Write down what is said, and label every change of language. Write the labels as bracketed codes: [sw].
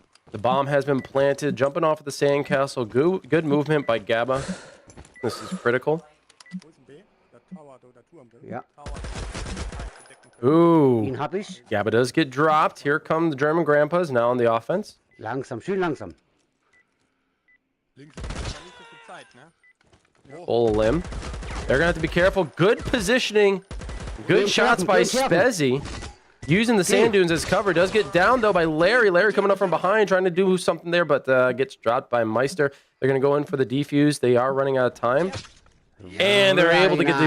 [en] The bomb has been planted. Jumping off of the sandcastle. Good movement by Gabba. This is critical. [de] Wo ist ein B? Der Tower, der Turm. Der Ja. Tower. Decken können. Ooh. Den hab ich. [en] Gabba does get dropped. Here come the German Grandpas now on the offense. [de] Langsam, schön langsam. Links ist nicht so viel Zeit, ne? [en] Full limb. They're gonna have to be careful. Good positioning. Good Good shots job, by good job. Spezzy. Using the sand dunes as cover. Does get down though by Larry. Larry coming up from behind trying to do something there, but gets dropped by Meister. They're gonna go in for the defuse. They are running out of time. And they're able to get the